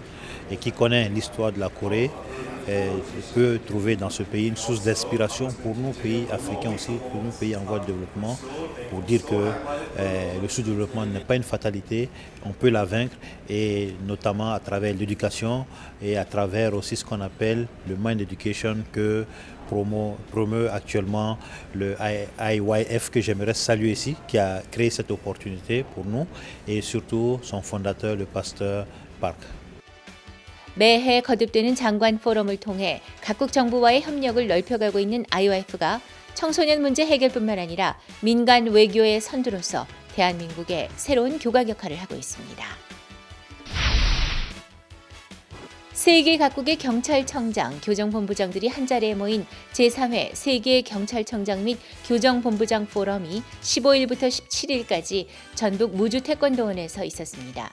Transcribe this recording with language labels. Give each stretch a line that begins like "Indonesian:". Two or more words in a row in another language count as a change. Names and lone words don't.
French: Et qui connaît l'histoire de la Corée peut trouver dans ce pays une source d'inspiration pour nos pays africains aussi, pour nos pays en voie de développement, pour dire que le sous-développement n'est pas une fatalité, on peut la vaincre, et notamment à travers l'éducation et à travers aussi ce qu'on appelle le
English: Mind Education
French: que promeut actuellement le IYF, que j'aimerais saluer ici, qui a créé cette opportunité pour nous, et surtout son fondateur, le pasteur Park.
Korean: 매해 거듭되는 장관 포럼을 통해 각국 정부와의 협력을 넓혀가고 있는 IOF가 청소년 문제 해결뿐만 아니라 민간 외교의 선두로서 대한민국의 새로운 교각 역할을 하고 있습니다. 세계 각국의 경찰청장, 교정본부장들이 한자리에 모인 제3회 세계 경찰청장 및 교정본부장 포럼이 15일부터 17일까지 전북 무주태권도원에서 있었습니다.